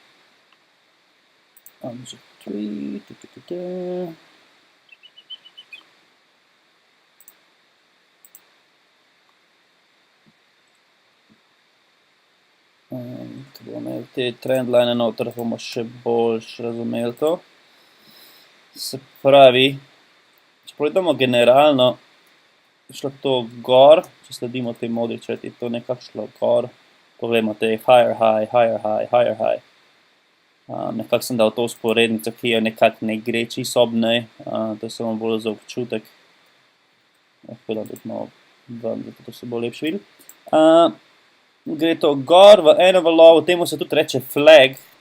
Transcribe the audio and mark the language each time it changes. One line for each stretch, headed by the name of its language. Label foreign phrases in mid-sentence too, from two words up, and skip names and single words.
Slovenian: 1, 2, 3, ko bomo imeli te trendline noter, bomo še bolj razumeli to. Se pravi, če pogledamo generalno, je šlo to gor, če sledimo tej modri črti, to nekako šlo gor, pogledamo te
English: higher high, higher high, higher high.
Slovenian: Nekako sem dal to usporednico, ki je nekako ne gre čisto ob nej, to je samo bolj za občutek. Lahko da tudi malo ven, da to se bo lepše videlo. Gre to gor v eno valovo, temu se tudi reče flag.